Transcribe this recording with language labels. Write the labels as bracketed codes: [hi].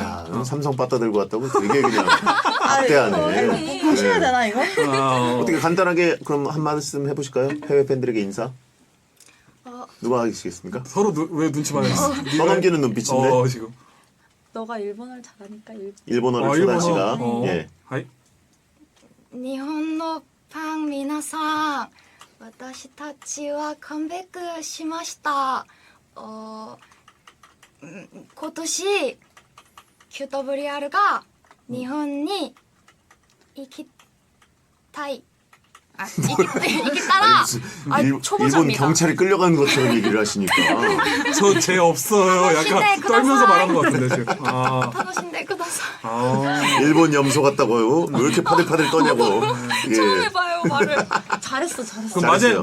[ko] 야, 삼성 빠따 들고 왔다고 되게 그냥 막대하네. 하셔야 되나 이거? 어떻게 간단하게 그럼 한 말씀 해보실까요? 해외 팬들에게 인사. 누가 하시겠습니까? 서로 왜 눈치 봐야겠어? 떠넘기는 눈빛인데 지금. 너가 일본어를 잘하니까 일본어를 초단 씨가 예. [ja] 하이. 日本のファン皆さん、私たちはカムバックしました。今年 QWR が日本に行きたい。行けたら [ko] 일본 초보자입니다. 경찰에 끌려가는 것처럼 얘기를 하시니까 저 죄 없어요. 약간 신뢰 떨면서 [ja] 그다사이. [ko] 말하는 것 같은데 지금. [ja] 楽しんでください。 [ko] 일본 염소 같다고요? 왜 이렇게 파들파들 떠냐고. 처음 예. 해봐요 말을. 잘했어. 그럼 잘했어요.